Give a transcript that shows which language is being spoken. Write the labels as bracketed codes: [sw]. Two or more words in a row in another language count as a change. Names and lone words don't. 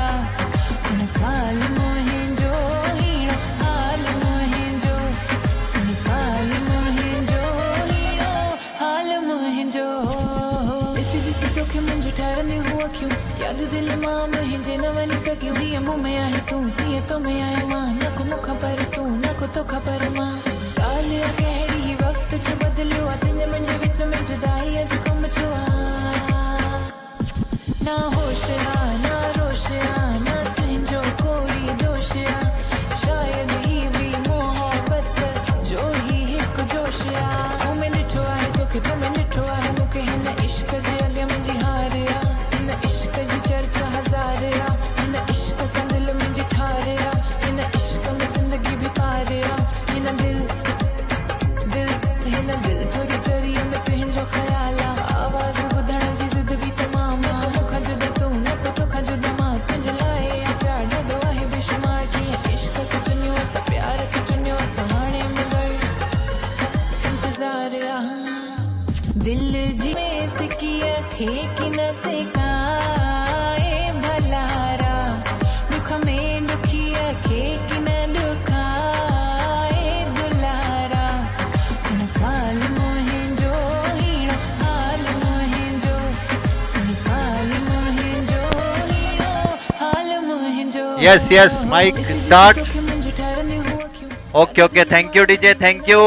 [sd] सुन सवाल मोहे जो हीणो हाल मोहे जो सुन सवाल मोहे जो हीणो हाल मोहे जो ॾिसी ॾिसी तोखे मुंहिंजो ठारंदी हुआ क्यों याद दिल मां मुंहिंजे न वञी सघियूं हीअं मुंह में आहे तूं तीअं तो में आहियां मां न को मूंखां पर तूं न को तोखां पर मां ॻाल्हि कहिड़ी वक़्त जो बदिलियो आहे तुंहिंजे मुंहिंजे विच में जुदाई अॼु कम छो आहे ना होश आहे ना रोश आहे ना तुंहिंजो कोई दोष आहे शायदि ही बि मोहबत जो ही हिकु जोश आहे मूं में ॾिठो आहे तोखे तो में ॾिठो आहे मूंखे हिन इश्क जे अॻे मुंहिंजी हार आहे हिन इश्क जी चर्चा हज़ार आहे हिन इश्क सां दिलि मुंहिंजी ठार आहे हिन इश्क में ज़िंदगी बि पार आहे हिन दिल थोड़ी जरिए में तुंहिंजो ख़्याल आहे आवाज़ ॿुधण जी ज़िद बि तमामु आहे मूंखां जुदा तूं न को तोखां जुदा मां तुंहिंजे लाइ प्यार ॾाढो आहे बेशुमार कीअं इश्क खे चुनियो असां प्यार खे चुनियो असां हाणे मगर इंतज़ार आहे दिल जी में सिकीअ खे कि न सिकाए भलारा दुख में दुखिया खे कि न दुखाए दुलारा सुन सवाल मोहे जो हीणो हाल मोहे जो सुन सवाल मोहे जो हीणो हाल मोहे जो [en] Yes, yes, mic start. Okay, thank you DJ, thank you.